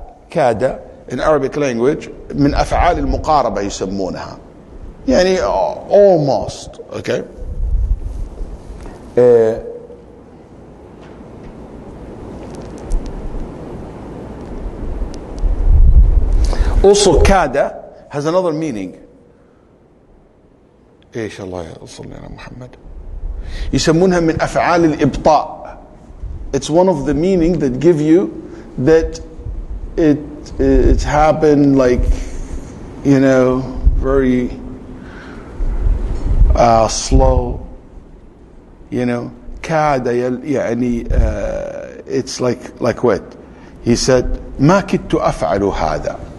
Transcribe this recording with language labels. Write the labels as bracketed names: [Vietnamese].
[Arabic] كاد [English] in Arabic language [Arabic] من أفعال المقاربة يسمونها. [English] يعني almost. Okay? Also, kada has another meaning. [Arabic] ايش الله يصلي على محمد. يسمونها من أفعال الإبطاء. [English] It's one of the meaning that give you that it happened like, you know, very slow. You know, kada يعني it's like what? He said [Arabic] ما كدت أفعل هذا.